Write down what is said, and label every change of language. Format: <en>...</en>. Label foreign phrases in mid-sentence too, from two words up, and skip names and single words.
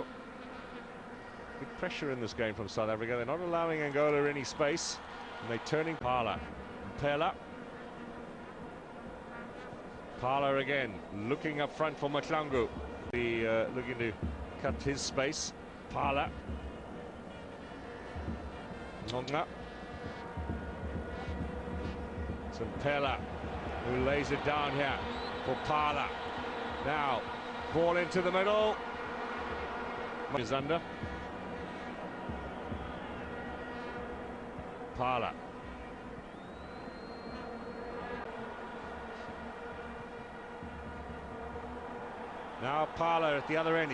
<en>Big pressure in this game from South Africa. They're not allowing Angola any space. And they turning Phala. Phala. Phala again, looking up front for Maklangu. Looking to cut his space. Phala. Nonga. Phala, who lays it down here for Phala. Now, ball into the middle. Is under. Phala. Now Phala at the other end.</en>